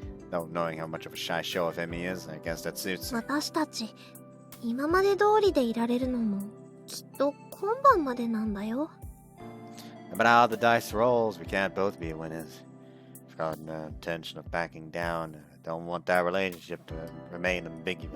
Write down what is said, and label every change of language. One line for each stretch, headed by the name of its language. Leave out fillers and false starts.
English: Knowing how much of a shy show of Amy is, I guess that suits her.
Japanese: 私たち、今まで通りでいられるのも、きっと今晩までなんだよ。
English: No matter how the dice rolls, we can't both be winners. I've got no intention of backing down. I don't want that relationship to remain ambiguous.